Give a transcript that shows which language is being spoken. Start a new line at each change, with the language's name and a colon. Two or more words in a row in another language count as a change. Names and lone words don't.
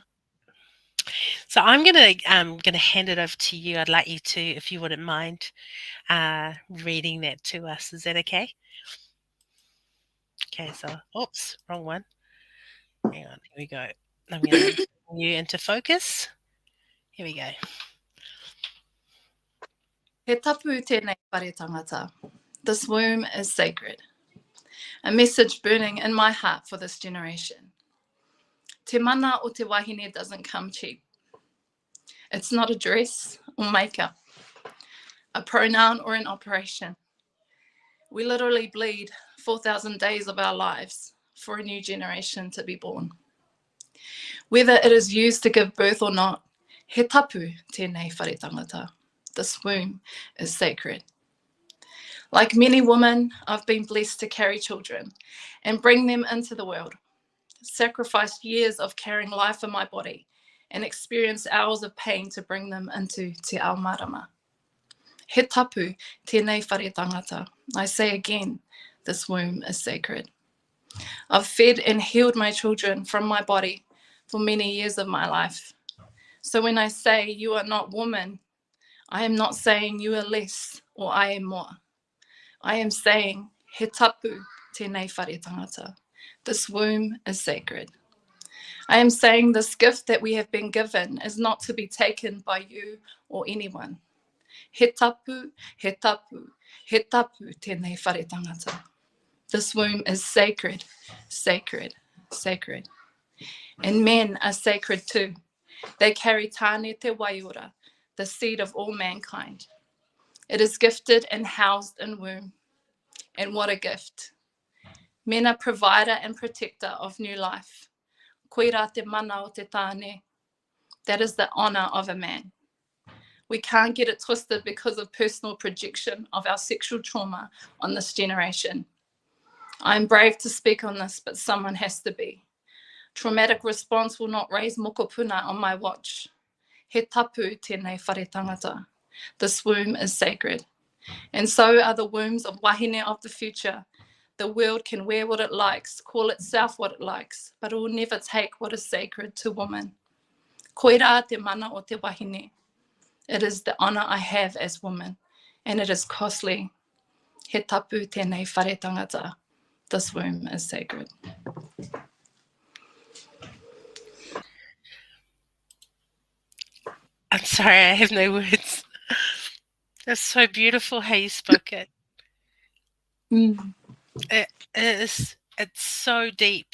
English: So I'm gonna hand it over to you. I'd like you to, if you wouldn't mind, reading that to us. Is that okay? Okay. So, oops, wrong one. Hang on. Here we go. I'm gonna bring you into focus. Here we go.
Māori: He tapu tēnei whare tangata.
English: This womb is sacred. A message burning in my heart for this generation.
Māori: Te mana o te wahine
English: doesn't come cheap. It's not a dress or makeup, a pronoun or an operation. We literally bleed 4,000 days of our lives for a new generation to be born. Whether it is used to give birth or not,
Māori: he tapu tēnei whare tangata.
English: This womb is sacred. Like many women, I've been blessed to carry children and bring them into the world. Sacrificed years of carrying life in my body and experienced hours of pain to bring them into
Māori: te ao marama. He tapu tēnei whare tangata.
English: I say again, this womb is sacred. I've fed and healed my children from my body for many years of my life. So when I say you are not woman, I am not saying you are less or I am more. I am saying
Māori: he tapu tēnei whare tangata.
English: This womb is sacred. I am saying this gift that we have been given is not to be taken by you or anyone.
Māori: He tapu, he tapu, he tapu tēnei whare tangata.
English: This womb is sacred, sacred, sacred. And men are sacred too. They carry
Māori: tāne te waiora,
English: the seed of all mankind. It is gifted and housed in womb. And what a gift. Men are provider and protector of new life.
Māori: Koira te mana o te tāne.
English: That is the honor of a man. We can't get it twisted because of personal projection of our sexual trauma on this generation. I'm brave to speak on this, but someone has to be. Traumatic response will not raise mokopuna on my watch.
Māori: He tapu tēnei whare tangata.
English: This womb is sacred. And so are the wombs of wahine of the future. The world can wear what it likes, call itself what it likes, but it will never take what is sacred to woman.
Māori: Koira te mana o te wahine.
English: It is the honor I have as woman, and it is costly.
Māori: He tapu tēnei whare tangata.
English: This womb is sacred. I'm sorry, I have no words. That's so beautiful how you spoke it. It is. It's so deep.